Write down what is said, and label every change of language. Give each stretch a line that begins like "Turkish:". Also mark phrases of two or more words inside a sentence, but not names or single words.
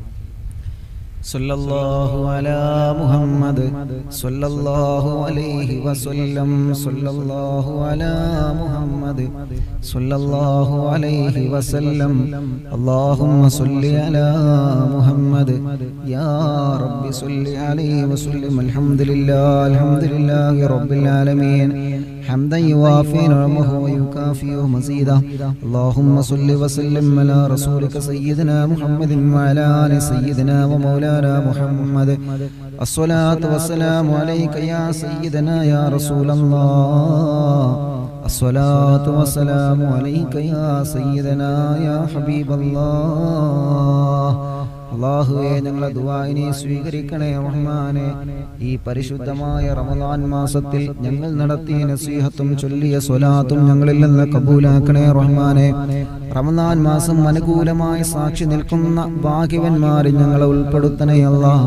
Arabic: صلى الله على محمد صلى الله عليه وسلم صلى الله على محمد صلى الله عليه وسلم اللهم صل على محمد يا ربي صل عليه وسلم. الحمد لله رب العالمين حمدا يوافي نعمه ويكافئ مزيدا. اللهم صل وسلم على رسولك سيدنا محمد وعلى آل سيدنا ومولانا محمد. الصلاة والسلام عليك يا سيدنا يا رسول الله. الصلاة والسلام عليك يا سيدنا يا حبيب الله.
Malayalam: അല്ലാഹുവേ, ഞങ്ങളെ ദുആഇനെ സ്വീകരിക്കണേ റഹ്മാനെ. ഈ പരിശുദ്ധമായ റമദാൻ മാസത്തിൽ ഞങ്ങൾ നടത്തിയ നസീഹത്തും ചൊല്ലിയ സ്വലാത്തും ഞങ്ങളിൽ നിന്ന് കബൂലാക്കണേ റഹ്മാനെ. റമദാൻ മാസം അനുകൂലമായി സാക്ഷി നിൽക്കുന്ന ഭാഗ്യവന്മാരിൽ ഞങ്ങളെ ഉൾപ്പെടുത്തണേ അല്ലാഹ്.